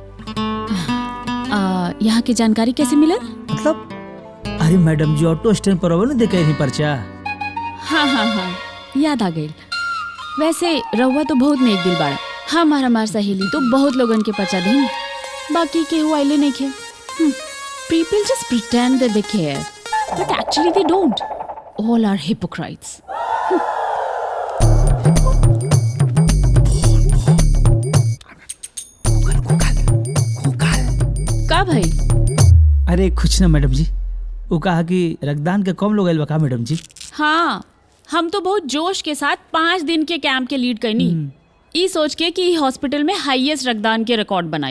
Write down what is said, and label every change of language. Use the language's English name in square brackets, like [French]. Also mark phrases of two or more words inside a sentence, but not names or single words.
[Bhojpuri] यहाँ की जानकारी कैसे मिलल? मतलब अरे मैडम जी ऑटो स्टैंड पर हो ना देखे नहीं पर्चा। हाँ हाँ हाँ याद आ गई। वैसे रउआ तो बहुत नेक दिल बाड़ा। हमार सहेली तो बहुत लोगन के पर्चा दी, बाकी केहू आइले नहीं खे। [English] People just pretend that they care, but actually they don't. All are hypocrites. [Bhojpuri] का भाई? अरे कुछ ना मैडम जी, वो कहा कि रक्तदान के कम लोग आइल बा का मैडम जी। हाँ हम तो बहुत जोश के साथ 5 दिन के कैंप के लीड करनी, ई सोच के कि हॉस्पिटल में हाईएस्ट रक्तदान के रिकॉर्ड बनाई।